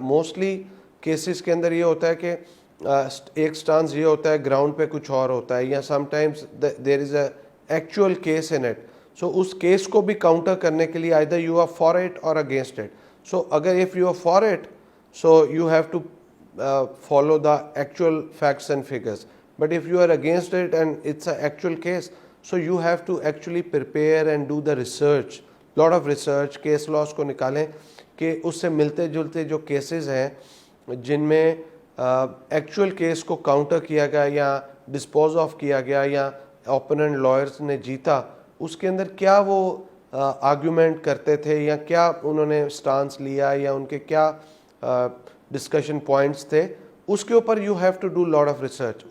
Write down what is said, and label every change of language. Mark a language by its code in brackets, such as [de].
[hi] Mostly cases के अंदर ये होता है कि एक स्टांस ये होता है, ग्राउंड पे कुछ और होता है, या [en] Sometimes there is a actual case in it. [hi] सो उस केस को भी काउंटर करने के लिए [en] Either you are for it और against it. So अगर if you are for it, so you have to follow the actual facts and figures. But if you are against it and it's an actual case, so you have to actually prepare and do the research, lot of research. [hi] case laws को निकालें कि उससे मिलते जुलते जो cases हैं जिनमें actual case को counter किया गया या dispose of किया गया या opponent lawyers ने जीता, उसके अंदर क्या वो argument करते थे या क्या उन्होंने stance लिया या उनके क्या डिस्कशन पॉइंट्स थे, उसके ऊपर [en] You have to do lot of research.